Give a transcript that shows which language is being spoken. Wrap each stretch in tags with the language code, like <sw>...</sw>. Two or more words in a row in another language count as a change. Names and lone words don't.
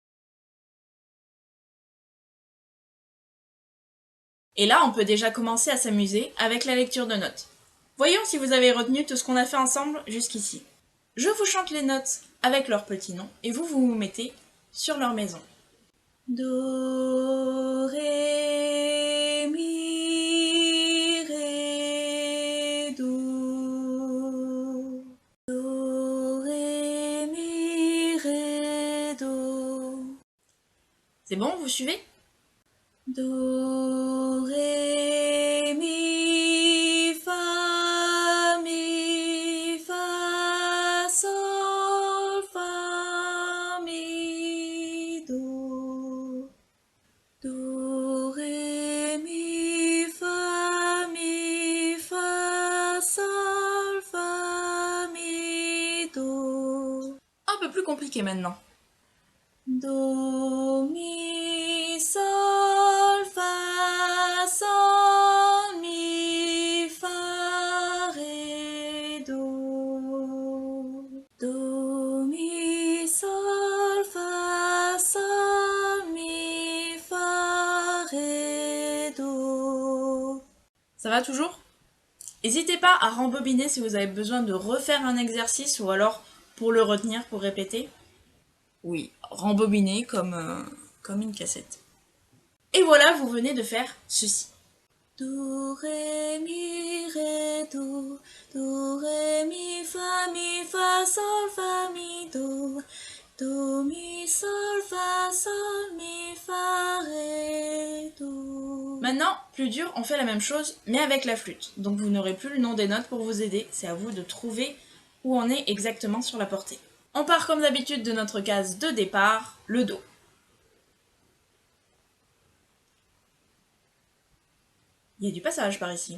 <fr>Et là, on peut déjà commencer à s'amuser avec la lecture de notes. Voyons si vous avez retenu tout ce qu'on a fait ensemble jusqu'ici. Je vous chante les notes avec leurs petits noms et vous vous mettez sur leur maison. Do, ré, mi, ré, do. Do, ré, mi, ré, do. C'est bon, vous suivez? Do, ré, mi, fa, sol, fa, mi, do. Do, ré, mi, fa, sol, fa, mi, do. Un peu plus compliqué maintenant. Do, mi, sol, mi, fa, ré, do. Do, mi, sol, mi, fa, ré, do. Ça va toujours? N'hésitez pas à rembobiner si vous avez besoin de refaire un exercice ou alors pour le retenir, pour répéter. Oui, rembobiner comme une cassette. Et voilà, vous venez de faire ceci. Do, ré, do. Do, ré, mi, fa, sol, fa, mi, do. Do, mi, sol, mi, fa, ré, do. Maintenant, plus dur, on fait la même chose, mais avec la flûte. Donc vous n'aurez plus le nom des notes pour vous aider, c'est à vous de trouver où on est exactement sur la portée. On part comme d'habitude de notre case de départ, le Do. Il y a du passage par ici.</fr>